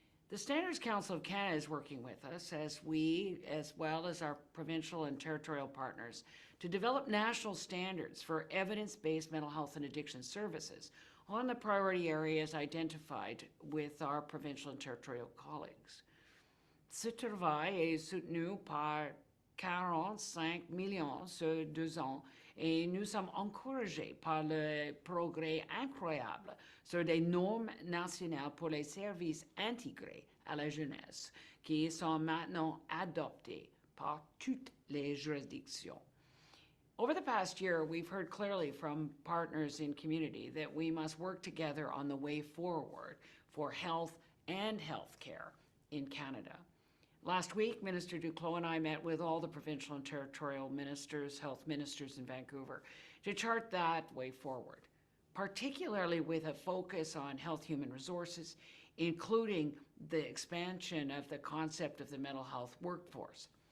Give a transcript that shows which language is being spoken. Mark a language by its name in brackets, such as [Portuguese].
[English] The Standards Council of Canada is working with us as well as our provincial and territorial partners, to develop national standards for evidence-based mental health and addiction services on the priority areas identified with our provincial and territorial colleagues. [French] Ce travail est soutenu par 45 millions sur 2 ans et nous sommes encouragés par le progrès incroyable sur des normes nationales pour les services intégrés à la jeunesse qui sont maintenant adoptées par toutes les juridictions. [English] Over the past year, we've heard clearly from partners in community that we must work together on the way forward for health and healthcare in Canada. Last week, Minister Duclos and I met with all the provincial and territorial ministers, health ministers in Vancouver, to chart that way forward, particularly with a focus on health human resources, including the expansion of the concept of the mental health workforce.